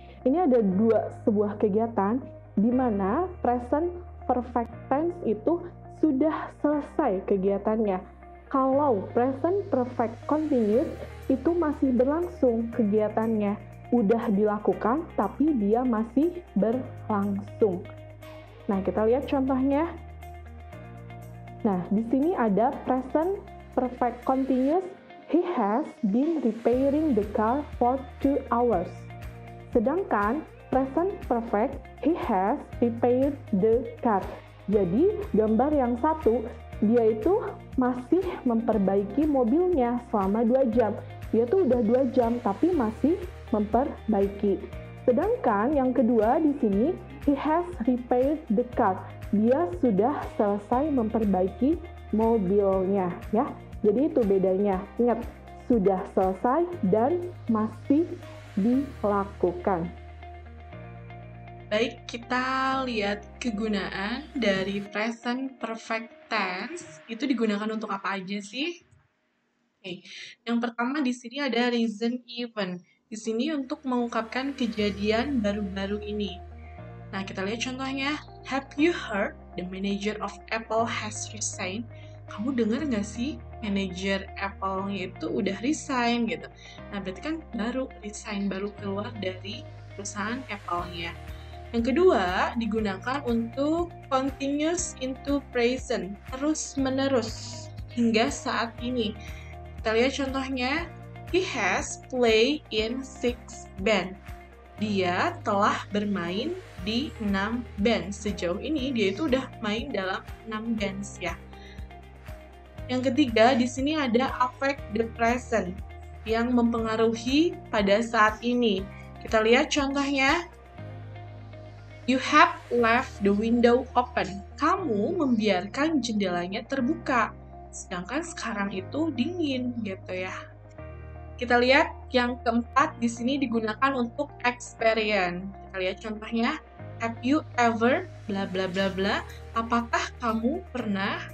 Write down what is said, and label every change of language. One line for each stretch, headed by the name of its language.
Indonesian: Ini ada sebuah kegiatan di mana present perfect tense itu sudah selesai kegiatannya. Kalau present perfect continuous itu masih berlangsung kegiatannya, udah dilakukan tapi dia masih berlangsung. Nah, kita lihat contohnya. Nah, di sini ada present perfect continuous.
English: He has been repairing the car for 2 hours. Sedangkan present perfect, he has repaired the car.
Indonesian: Jadi, gambar yang satu, dia itu masih memperbaiki mobilnya selama 2 jam. Dia tuh udah 2 jam, tapi masih memperbaiki. Sedangkan yang kedua di sini,
English: he has repaired the car.
Indonesian: Dia sudah selesai memperbaiki mobilnya, ya. Jadi itu bedanya. Ingat, sudah selesai dan masih dilakukan. Baik, kita lihat kegunaan dari present perfect tense. Itu digunakan untuk apa aja sih? Oke. Yang pertama di sini ada recent event. Di sini untuk mengungkapkan kejadian baru-baru ini. Nah, kita lihat contohnya.
English: Have you heard the manager of Apple has resigned?
Indonesian: Kamu dengar nggak sih manajer Apple-nya itu udah resign gitu. Nah, berarti kan baru resign, baru keluar dari perusahaan Apple-nya. Yang kedua, digunakan untuk continuous into present, terus-menerus hingga saat ini. Kita lihat contohnya,
English: he has played in 6 band.
Indonesian: Dia telah bermain di 6 band. Sejauh ini dia itu udah main dalam 6 bands ya. Yang ketiga, di sini ada affect the present yang mempengaruhi pada saat ini. Kita lihat contohnya.
English: You have left the window open.
Indonesian: Kamu membiarkan jendelanya terbuka. Sedangkan sekarang itu dingin gitu ya. Kita lihat yang keempat di sini digunakan untuk experience. Kita lihat contohnya.
English: Have you ever
Indonesian: bla bla bla bla. Apakah kamu pernah?